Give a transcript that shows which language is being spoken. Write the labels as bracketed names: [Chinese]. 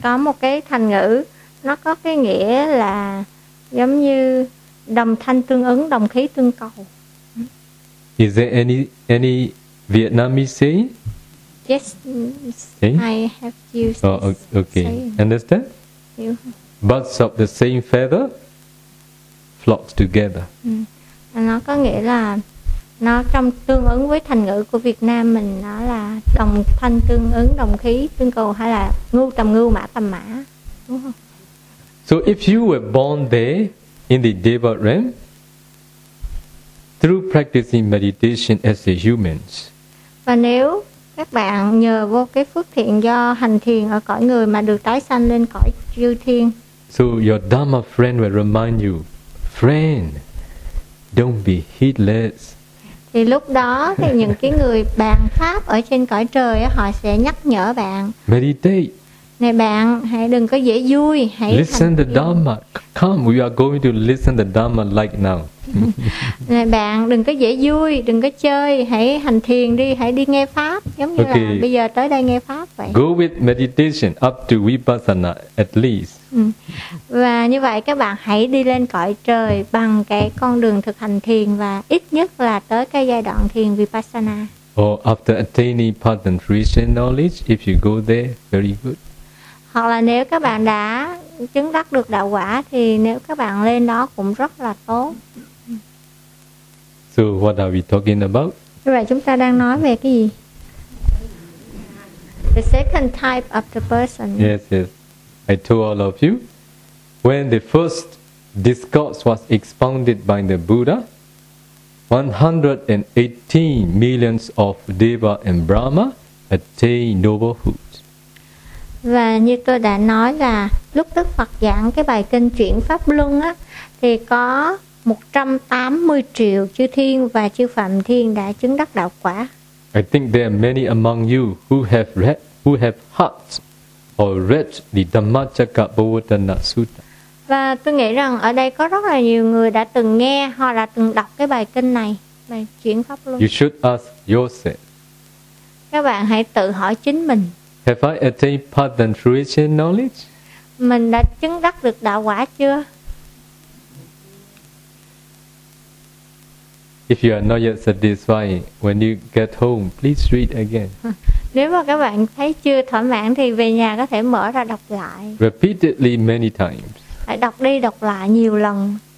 [Vietnamese] Có một cái thành ngữ, nó có cái nghĩa là giống như đồng thanh tương ứng, đồng khí tương cầu. [English] Is there any Vietnamese saying? Yes, I have used. Oh, okay. Understand? Birds of the same feather flocks together. [Vietnamese] Nó có nghĩa là nó trong tương ứng với thành ngữ của Việt Nam mình, nó là đồng thanh tương ứng, đồng khí tương cầu, hay là ngưu tầm ngưu, mã tầm mã, đúng không? [English] So if you were born there in the deva realm through practicing meditation as a humans. [Vietnamese] Và nếu các bạn nhờ vô cái phước thiện do hành thiền ở cõi người mà được tái sanh lên cõi chư thiên. [English] So your Dhamma friend will remind you, friend, don't be heedless. [Vietnamese] Thì lúc đó thì những cái người bàn pháp ở trên cõi trời đó, họ sẽ nhắc nhở bạn. [English] Meditate. [Vietnamese] Này bạn, hãy đừng có dễ vui, hãy [English] listen the Dhamma. Come, we are going to listen the Dhamma like now. [Vietnamese] Này bạn, đừng có dễ vui, đừng có chơi, hãy hành thiền đi, hãy đi nghe pháp, giống như okay. Là bây giờ tới đây nghe pháp vậy. [English] Go with meditation up to vipassana at least. [Vietnamese] Và như vậy các bạn hãy đi lên cõi trời bằng cái con đường thực hành thiền và ít nhất là tới cái giai đoạn thiền vipassana. [English] Or after attaining pardon fruition knowledge, if you go there, very good. [Vietnamese] Hoặc là nếu các bạn đã chứng đắc được đạo quả thì nếu các bạn lên đó cũng rất là tốt. [English] So what are we talking about? [Vietnamese] Vậy chúng ta đang nói về cái gì? [English] The second type of the person. Yes, yes. I told all of you, when the first discourse was expounded by the Buddha, 118 millions of Deva and Brahma attained noblehood. [Vietnamese] Và như tôi đã nói là lúc Đức Phật giảng cái bài kinh chuyển Pháp Luân á, thì có 180 triệu chư thiên và chư phạm thiên đã chứng đắc đạo quả. [English] I think there are many among you who have heard or read the Dhammacakkappavattana Sutta. [Vietnamese] Và tôi nghĩ rằng ở đây có rất là nhiều người đã từng nghe hoặc là từng đọc cái bài kinh này, bài chuyển pháp luân. [English] You should ask yourself. [Vietnamese] Các bạn hãy tự hỏi chính mình. [English] Have I attained path and fruition knowledge? [Vietnamese] Mình đã chứng đắc được đạo quả chưa? [English] If you are not yet satisfied, when you get home, please read again. [Vietnamese] Nếu mà các bạn thấy chưa thỏa mãn thì về nhà có thể mở ra đọc lại. [English] Repeatedly many times. [Vietnamese] Hãy đọc đi đọc lại nhiều lần.